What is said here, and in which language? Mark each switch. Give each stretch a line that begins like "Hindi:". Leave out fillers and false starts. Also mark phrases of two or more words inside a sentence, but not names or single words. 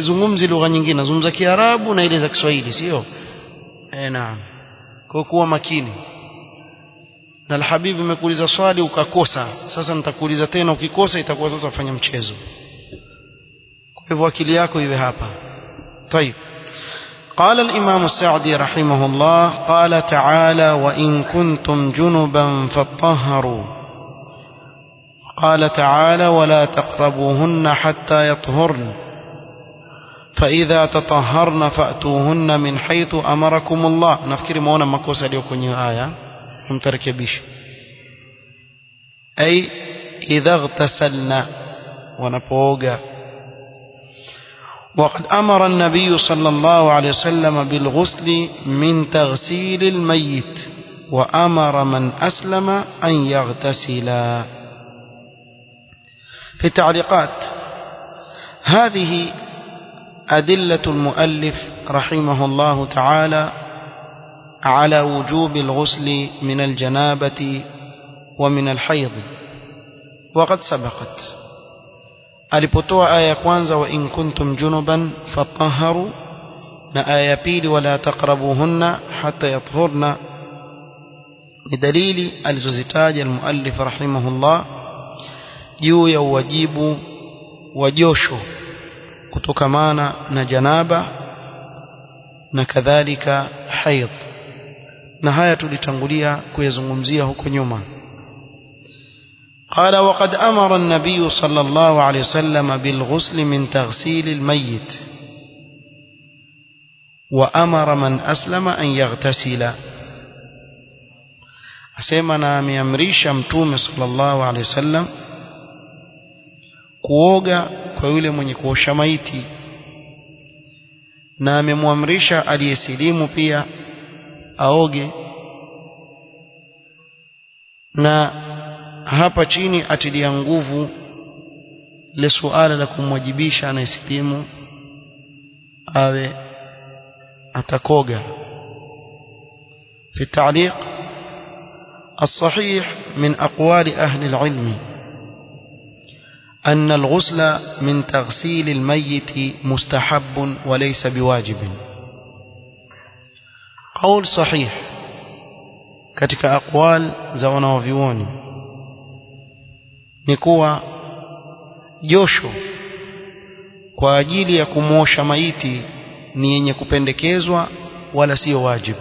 Swahili: Sizungumzi lugha nyingine, nazungumza Kiarabu na ile za Kiswahili, sio? Naam. Kwa kuwa makini. Na Alhabibu imekuuliza swali ukakosa, sasa nitakuuliza tena, ukikosa itakuwa sasa fanya mchezo. Kwa hivyo akili yako iwe hapa.
Arabic: طيب. قال الإمام السعدي رحمه الله: قال تعالى: وإن كنتم جنبا فاطهروا. قال تعالى: ولا تقربوهن حتى يطهرن فإذا تطهرن فأتوهن من حيث أمركم الله.
Swahili: نفكر مونا makosa aliyo kwenye aya, mtarekebisha.
Arabic: أي إذا اغتسلنا, wanapooga. وقد أمر النبي صلى الله عليه وسلم بالغسل من تغسيل الميت وأمر من أسلم أن يغتسلا. في التعليقات: هذه أدلة المؤلف رحمه الله تعالى على وجوب الغسل من الجنابة ومن الحيض. وقد سبقت
Swahili: alipotoa aya ya kwanza
Arabic: وإن كنتم جنبا فاطهروا,
Swahili: na aya ya pili
Arabic: ولا تقربوهن حتى يطهرن,
Swahili: ni dalili alizozitaja
Arabic: المؤلف رحمه الله
Swahili: juu ya uwajibu wa josho kutokamana na janaba na kadhalika haidh, na haya tulitangulia kuyazungumzia huko nyuma.
Arabic: قال: وقد أمر النبي صلى الله عليه وسلم بالغسل من تغسيل الميت وأمر من أسلم أن يغتسل.
Swahili: أسمعنا ameamrisha Mtume
Arabic: صلى الله عليه وسلم
Swahili: kuoga kwa yule mwenye kuosha maiti, na amemwamrisha aliyesilimu pia aoge. Na hapa chini atilia nguvu le suala la kumwajibisha anayesilimu awe atakoga.
Arabic: في التعليق: الصحيح من أقوال أهل العلم أن الغسل من تغسيل الميت مستحب وليس بواجب. قول صحيح
Swahili: katika aqwal za wanavyuoni ni kuwa josho kwa ajili ya kumosha maiti ni yenye kupendekezwa wala sio wajibu.